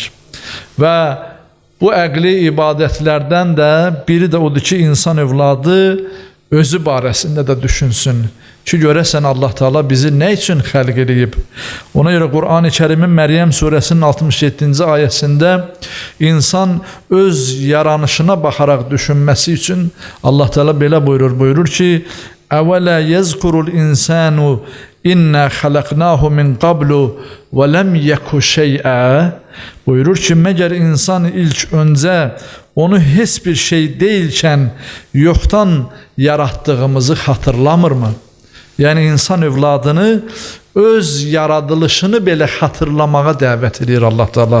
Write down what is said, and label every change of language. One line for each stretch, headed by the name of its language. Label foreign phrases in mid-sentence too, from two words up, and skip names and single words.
Azerbaijani: Və bu əqli ibadətlərdən də biri də odur ki, insan övladı özü barəsində də düşünsün ki, görəsən Allah Teala bizi nə üçün xəlq edib? Ona görə Qur'an-ı Kərimin Məryəm surəsinin 67-ci ayəsində insan öz yaranışına baxaraq düşünməsi üçün Allah Teala belə buyurur ki,
Arabic: أولا يذكر الإنسان أنا خلقناه من قبل ولم يك شيئا.
Azerbaijani: Buyurur ki, məgər insan ilk öncə onu heç bir şey deyilkən yoxdan yaratdığımızı xatırlamırmı? Yəni insan övladını öz yaradılışını belə xatırlamağa dəvət edir Allah Teala.